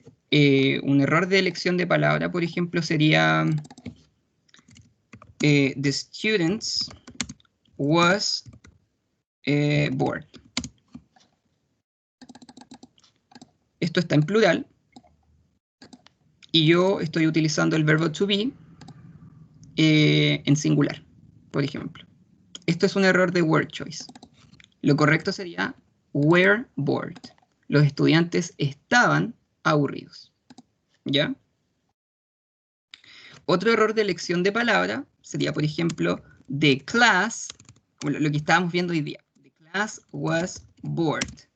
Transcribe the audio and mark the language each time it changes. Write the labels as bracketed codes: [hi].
[es] Un error de elección de palabra, por ejemplo, sería [en] the students was bored. [es] Esto está en plural y yo estoy utilizando el verbo to be en singular, por ejemplo. Esto es un error de word choice. Lo correcto sería [en] were bored. [es] Los estudiantes estaban aburridos. ¿Ya? Otro error de elección de palabra sería, por ejemplo, the class, como lo que estábamos viendo hoy día. [en] The class was bored.